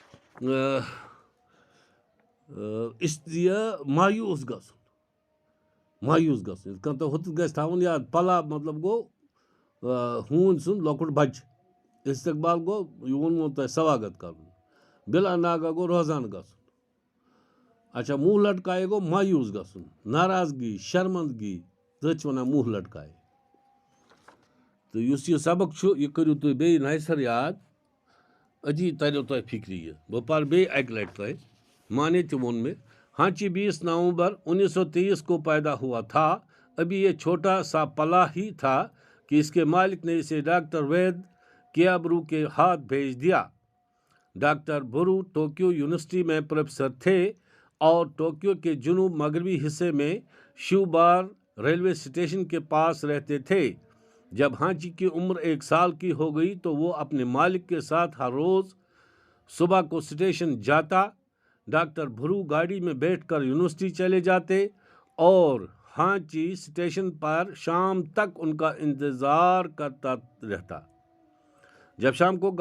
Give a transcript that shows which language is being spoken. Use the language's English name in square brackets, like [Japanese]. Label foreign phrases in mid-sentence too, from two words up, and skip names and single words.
[Kashmiri] یہِ مایوٗس گژھُن یِتھ کٔنۍ تۄہہِ ہُتھ گژھِ تھاوُن یاد پلا مطلب گوٚو ہوٗنۍ سُنٛد لۄکُٹ بچہِ استقبال گوٚو یہِ ووٚنمو تۄہہِ سواگت کرُن بِلا ناگا گوٚو روزان گژھُن اچھا [Urdu] منہ لٹکایے [Kashmiri] گوٚو مایوٗس گژھُن ناراضگی شرمندگی تٔتھۍ چھِ وَنان [Urdu] منہ لٹکایے [Kashmiri] تہٕ یُس یہِ سبق چھُ یہِ کٔرِو تُہۍ بیٚیہِ نَیہِ سَرٕ یاد أتی تَریو تۄہہِ فِکرِ یہِ بہٕ پَرٕ بیٚیہِ اَکہِ لَٹہِ تۄہہِ مانے تہِ ووٚن مےٚ ہانچی [Urdu] 20 نومبر 1923 کو پیدا ہوا تھا ابھی یہ چھوٹا سا پلا ہی تھا کہ اس کے مالک نے اسے ڈاکٹر وید کیابرو کے ہاتھ بھیج دیا ڈاکٹر برو ٹوکیو یونیورسٹی میں پروفیسر تھے اور ٹوکیو کے جنوب مغربی حصے میں شیوبار ریلوے اسٹیشن کے پاس رہتے تھے جب ہانچی کی عمر 1 سال کی ہو گئی تو وہ اپنے مالک کے ساتھ ہر روز صبح کو اسٹیشن جاتا ڈاکٹر بھرو گاڑی میں بیٹھ کر یونیورسٹی چلے جاتے اور ہانچی اسٹیشن پر شام تک ان کا انتظار کرتا رہتا جب شام